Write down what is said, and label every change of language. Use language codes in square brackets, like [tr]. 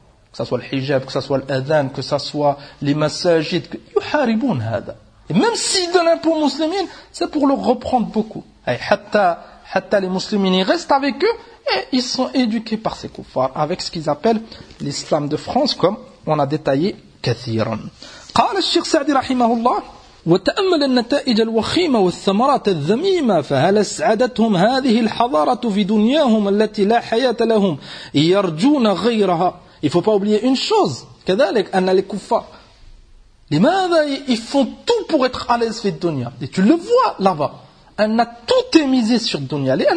[fr] Que ce soit le hijab, que ce soit l'adhan, que ce soit les masajid. [ar] Yuharibun hada. [fr] Et même s'ils donnent un pour musulmans, c'est pour leur reprendre beaucoup. Hatta les musulmans, ils restent avec eux et ils sont éduqués par ces kuffars, avec ce qu'ils appellent l'islam de France, comme on a détaillé كثيراً. [ar] قال الشيخ سعدي رحمه الله وتأمل النتائج الوخيمة والثمرات الذميمة فهل سعدتهم هذه الحضارة في دنياهم التي لا حياة لهم يرجون غيرها. [fr] Il ne faut pas oublier une chose. [ar] كذلك أن الكفار [fr] ils font tout pour être à l'aise avec dunya. Et tu le vois là-bas. Elle a tout misé sur dunya.